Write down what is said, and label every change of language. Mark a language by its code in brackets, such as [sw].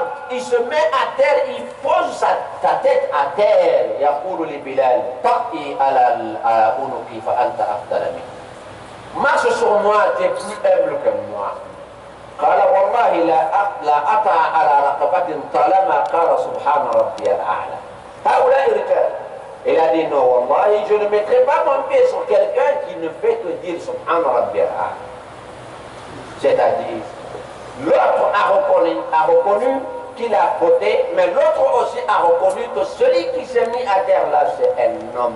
[fr] Il se met à terre, il pose sa tête à terre. [ar] يقول لبلال طئي على عنقي فأنت أفضل مني. [fr] Marche sur moi, tu es plus humble que moi. [ar] قال والله لا أطع على رقبة طالما قال سبحان ربي الأعلى. هؤلاء رجال. [fr] Il a dit non, wallahi, je ne mettrai pas mon pied sur quelqu'un qui ne fait que dire Subhan Rabbi al-A'la. C'est-à-dire, l'autre a reconnu qu'il a fauté, mais l'autre aussi a reconnu que celui qui s'est mis à terre là, c'est un homme.